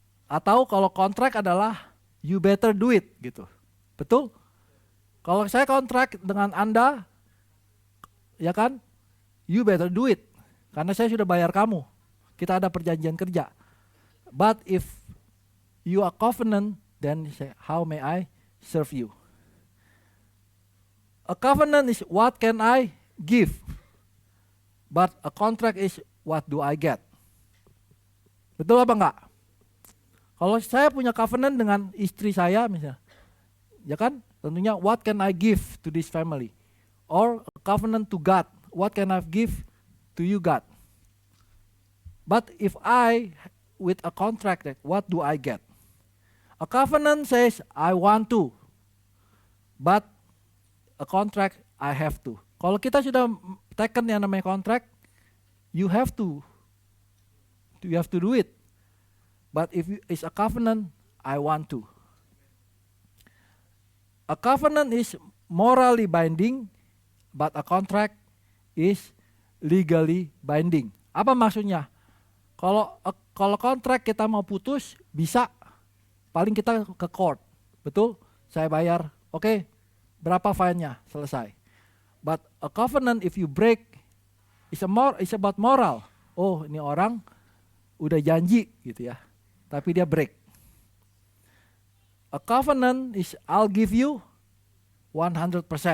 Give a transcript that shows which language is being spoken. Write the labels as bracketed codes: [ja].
[id] Atau kalau kontrak adalah [en] you better do it [id] gitu. Betul? Kalau saya kontrak dengan Anda, ya kan? [en] You better do it. [id] Karena saya sudah bayar kamu. Kita ada perjanjian kerja. [en] But if you are covenant, then you say, how may I serve you? A covenant is what can I give? But a contract is what do I get? [id] Betul apa enggak? Kalau saya punya covenant dengan istri saya misalnya, ya kan? Tentunya [en] what can I give to this family? Or a covenant to God, what can I give to you God? But if I with a contract, what do I get? A covenant says I want to, but a contract I have to. [id] Kalau kita sudah taken yang namanya kontrak, [en] you have to do it. But if it's a covenant, I want to. A covenant is morally binding, but a contract is legally binding. [id] Apa maksudnya? Kalau kontrak kita mau putus, bisa paling kita ke court. Betul? Saya bayar, oke, berapa fine-nya? Selesai. [en] But a covenant if you break, it's about moral. [id] Oh, ini orang udah janji gitu ya, tapi dia break. [en] A covenant is I'll give you 100%.